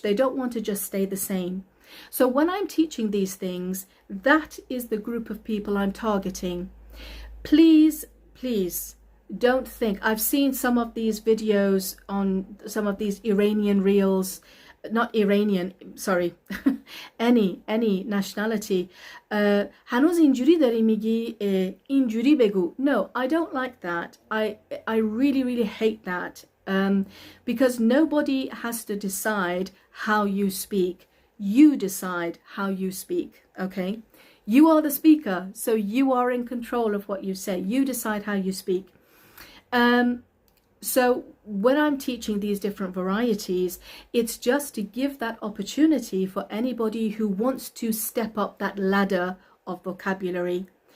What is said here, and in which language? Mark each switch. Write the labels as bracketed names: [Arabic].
[English] They don't want to just stay the same. So when I'm teaching these things, that is the group of people I'm targeting. Please don't think, I've seen some of these videos on some of these Iranian reels, not Iranian, sorry, any nationality. [Persian] هنوز اینجوری داری میگی اینجوری بگو. [English] No, I don't like that. I really hate that. Because nobody has to decide how you speak. You decide how you speak, okay? You are the speaker, so you are in control of what you say. You decide how you speak. So when I'm teaching these different varieties, it's just to give that opportunity for anybody who wants to step up that ladder of vocabulary.